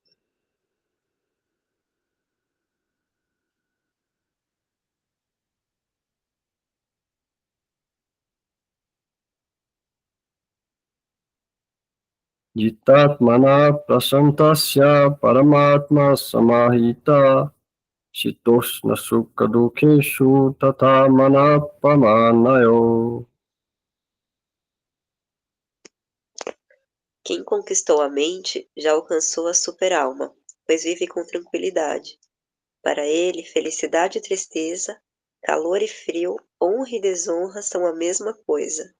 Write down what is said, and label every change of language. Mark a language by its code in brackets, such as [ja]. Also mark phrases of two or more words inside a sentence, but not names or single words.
[sa] Jitatmana prasantasya paramatma samahita shitoshna sukha dukeshu tata manapamanayo. [pt] Quem conquistou a mente já alcançou a super-alma, pois vive com tranquilidade. Para ele, felicidade e tristeza, calor e frio, honra e desonra são a mesma coisa.